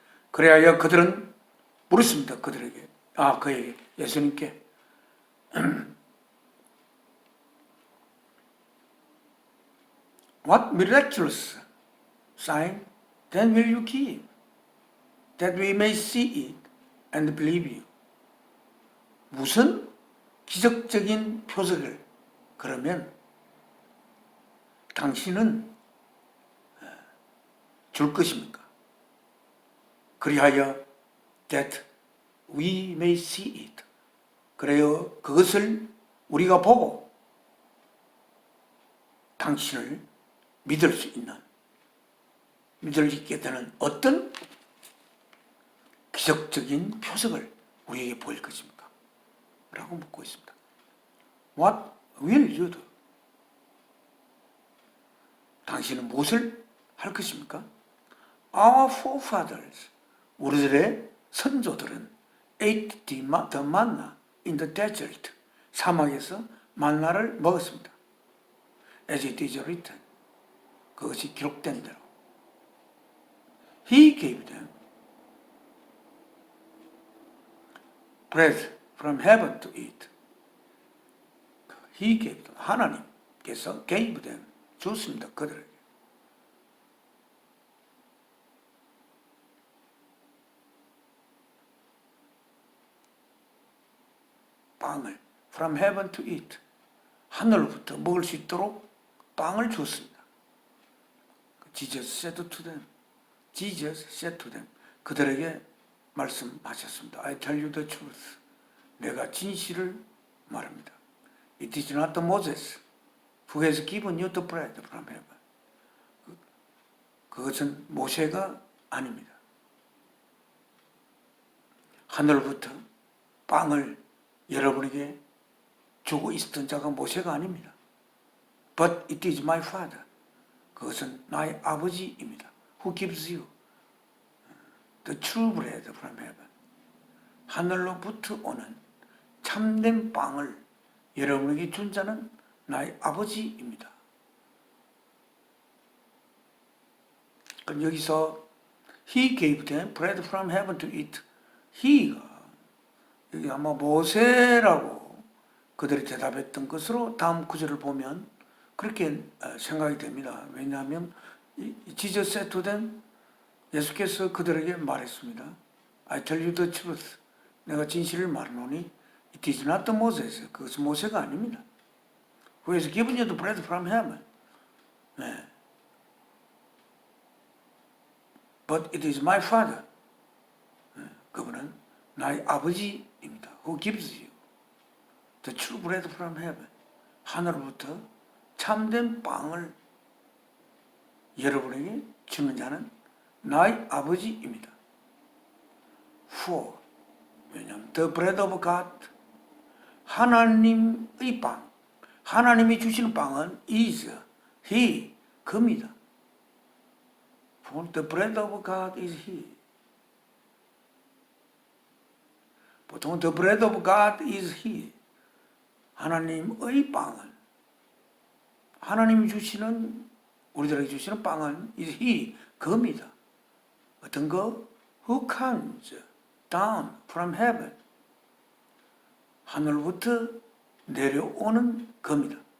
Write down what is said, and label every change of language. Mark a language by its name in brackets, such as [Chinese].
[Korean] 그래야 그들은 물었습니다. 그에게 예수님께 [English] What miraculous sign then will you give, that we may see it and believe you? [Korean] 무슨 기적적인 표적을 그러면 당신은 줄 것입니까? 그리하여 [English] that we may see it. [Korean] 그래요 그것을 우리가 보고 당신을 믿을 수 있는, 믿을 수 있게 되는 어떤 기적적인 표적을 우리에게 보일 것입니까? 라고 묻고 있습니다. [English] What will you do? [Korean] 당신은 무엇을 할 것입니까? [English] Our forefathers, [Korean] 우리들의 선조들은 [English] ate the manna in the desert, [Korean] 사막에서 만나를 먹었습니다. [English] As it is written, [Korean] 그것이 기록된 대로. [English] He gave them bread from heaven to eat. He gave them, [Korean] 하나님께서 [English] gave them, [Korean] 줬습니다. 그들에게. 빵을 [English] from heaven to eat, [Korean] 하늘로부터 먹을 수 있도록 빵을 줬습니다. [English] Jesus said to them, Jesus said to them, [Korean] 그들에게 말씀하셨습니다. [English] I tell you the truth. [Korean] 내가 진실을 말합니다. [English] It is not Moses who has given you the bread from heaven. [Korean] 그것은 모세가 아닙니다. 하늘부터 빵을 여러분에게 주고 있었던 자가 모세가 아닙니다. [English] But it is my Father. [Korean] 그것은 나의 아버지입니다. [English] Who gives you the true bread from heaven. [Korean] 하늘로부터 오는 참된 빵을 여러분에게 준 자는 나의 아버지입니다. 그럼 여기서 [English] He gave them bread from heaven to eat. [Korean] He가 여기 아마 모세라고 그들이 대답했던 것으로 다음 구절을 보면 그렇게 생각이 됩니다. 왜냐하면 [English] Jesus said to them, [Korean] 예수께서 그들에게 말했습니다. [English] I tell you the truth. [Korean] 내가 진실을 말하노니 [English] it is not the Moses. [Korean] 그것은 모세가 아닙니다. [English] Who has given you the bread from heaven. [Korean] 네. [English] But it is my Father. [Korean] 네. 그분은 나의 아버지입니다. [English] Who gives you the true bread from heaven. [Korean] 하늘로부터 참된 빵을 여러분에게 주는 자는 나의 아버지입니다. [English] For, [Korean] 왜냐하면 [English] the bread of God, [Korean] 하나님의 빵, 하나님이 주시는 빵은 [English] is, He, [Korean] 그입니다. [English] For the bread of God is He. [Korean] 보통 [English] the bread of God is He. [Korean] 하나님의 빵은, 하나님이 주시는, 우리들에게 주시는 빵은 [English] is He, [Korean] 그입니다. 어떤 거? [English] Who comes down from heaven. [Korean] 하늘부터 내려오는 겁니다.